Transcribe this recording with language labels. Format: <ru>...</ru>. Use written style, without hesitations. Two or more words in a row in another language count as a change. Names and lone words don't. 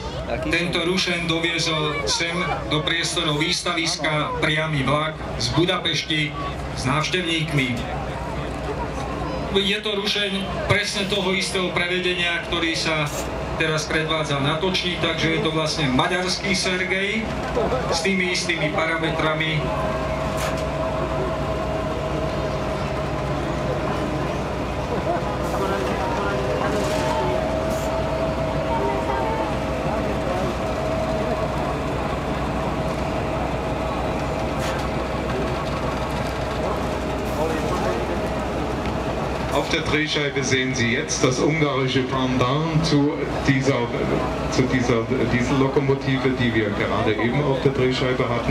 <sk>Tento rušeň doviezol sem do priestorov výstaviska priamy vlak z Budapešti s návštevníkmi. Je to rušeň presne toho istého prevedenia, ktorý sa teraz predvádza na Točni, takže je to vlastne maďarský Sergej s tými istými parametrami.</sk> <de>Auf der Drehscheibe sehen Sie jetzt das ungarische Pendant zu dieser Diesellokomotive, die wir gerade eben auf der Drehscheibe hatten.</de>